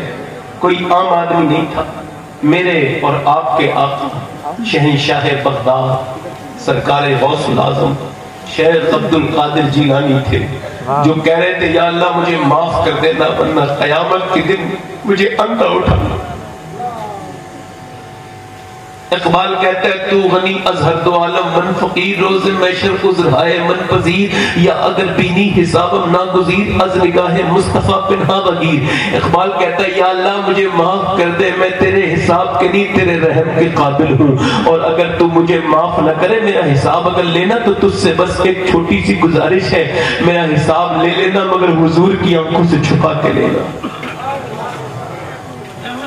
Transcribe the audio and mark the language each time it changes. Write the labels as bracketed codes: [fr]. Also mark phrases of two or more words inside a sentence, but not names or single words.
[ur] کوئی عام آدمی نہیں تھا, میرے اور آپ کے آقا شہنشاہ بغداد سرکار غوث العظم شیخ عبد القادر جیلانی تھے, جو کہہ رہے تھے یا اللہ مجھے معاف کر دینا ورنہ قیامت کے دن مجھے اندھا اٹھانا. اقبال کہتا ہے [fa] تو غنی از ہر دو عالم من فقیر, روز محشر عذرہائے من پذیر, یا اگر بینی حسابم ناگزیر از نگاہ مصطفیٰ پنہا بغیر. [ur] اقبال کہتا ہے یا اللہ مجھے معاف کر دے, میں تیرے حساب کے نہیں تیرے رحم کے قابل ہوں, اور اگر تو مجھے معاف نہ کرے میرا حساب اگر لینا تو تجھ سے بس ایک چھوٹی سی گزارش ہے, میرا حساب لے لینا مگر حضور کی آنکھوں سے چھپا کے لینا.